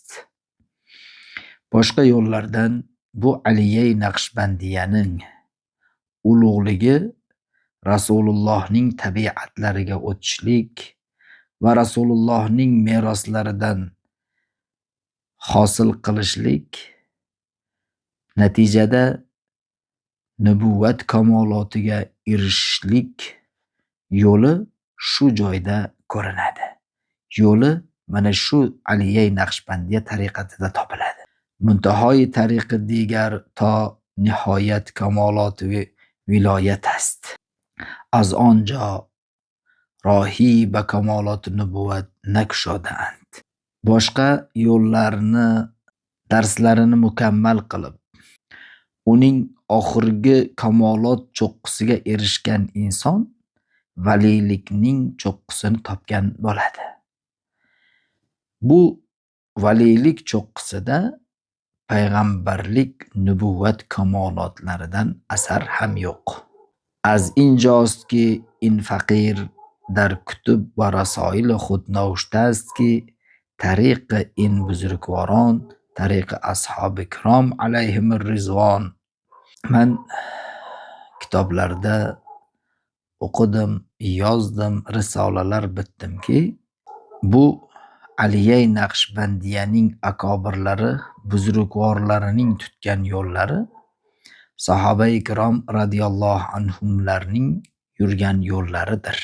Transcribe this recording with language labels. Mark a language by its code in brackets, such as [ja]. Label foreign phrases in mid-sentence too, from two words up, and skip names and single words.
[uz] Boshqa yo'llardan bu Aliyai Naqshbandiyaning ulug'ligi Rasulullohning tabiatlariga o'tishlik va Rasulullohning meroslaridan hosil qilishlik, natijada nubuvat kamolotiga erishishlik yo'li shu joyda ko'rinadi. Yo'li mana shu Aliyai Naqshbandiya tariqatida topiladi. [fa] منتهای طریق دیگر تا نهایت کمالات ولایت است. از آنجا راهی به کمالات نبوت نگشاده‌اند. [uz] boshqa yo'llarni darslarini mukammal qilib, uning oxirgi kamolot cho'qqisiga erishgan inson valiylikning cho'qqisini topgan bo'ladi. Bu valiylik cho'qqisida payg'ambarlik, nubuvvat kamolotlaridan asar ham yo'q. [fa] از اینجاست که این فقیر در کتب و رسائل خود نوشته است که طریق این بزرگواران طریق اصحاب کرام [ar] علیهم الرضوان. [uz] من kitoblarda o'qidim, yozdim, risolalar bitdimki, bu Aliyai Naqshbandiyaning akobirlari, buzrukvorlarining tutgan yo'llari sahobai ikrom radiyallohu anhumlarning yurgan yo'llaridir.